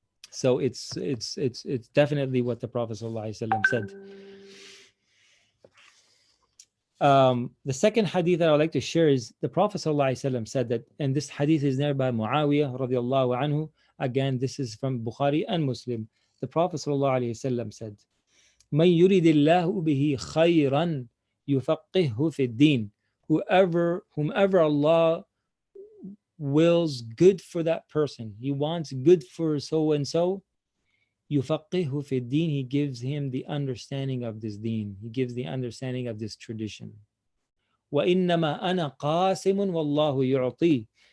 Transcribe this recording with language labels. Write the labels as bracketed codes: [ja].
[en] So it's definitely what the Prophet ﷺ said. The second hadith that I would like to share is the Prophet ﷺ said that, and this hadith is narrated by Muawiyah radiallahu anhu. Again, this is from Bukhari and Muslim. The Prophet ﷺ said, [ar] مَنْ يُرِدِ اللَّهُ بِهِ خَيْرًا يُفَقِّهُ فِي الدِّينِ. [en] Whomever Allah wills good for that person, he wants good for so and so, [ar] يُفَقِّهُ فِي الدِّينِ, [en] he gives him the understanding of this deen, he gives the understanding of this tradition. [ar] وَإِنَّمَا أَنَا قَاسِمٌ وَاللَّهُ يُعْطِي.